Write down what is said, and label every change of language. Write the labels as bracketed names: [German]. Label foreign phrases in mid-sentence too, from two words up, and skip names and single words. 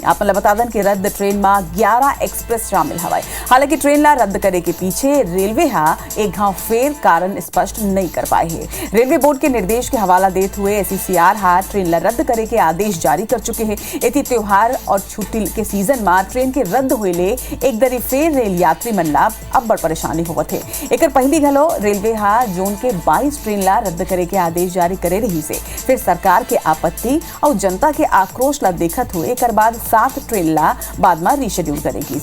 [Chhattisgarhi] आप मन बता दें कि रद्द ट्रेन मा 11 एक्सप्रेस शामिल हवाय। हालांकि ट्रेन ला रद्द करे के पीछे रेलवे हा एक घाव फेर कारण स्पष्ट नहीं कर पाए है। रेलवे बोर्ड के निर्देश के हवाला देते हुए SECR हा ट्रेन ला रद्द करे के आदेश जारी कर चुके हैं। एती त्योहार और छुट्टी के सीजन में ट्रेन के रद्द होइले एक दरी फेर रेल यात्री मन ला अब बड़ परेशानी होवत है। एकर पहली घलो रेलवे हा जोन के 22 ट्रेन ला रद्द करे के आदेश जारी करे रही से फिर सरकार के आपत्ति और जनता के आक्रोश ला देखत हुए एकर बाद 7 ट्रेन ला बाद में रीशेड्यूल करेगी।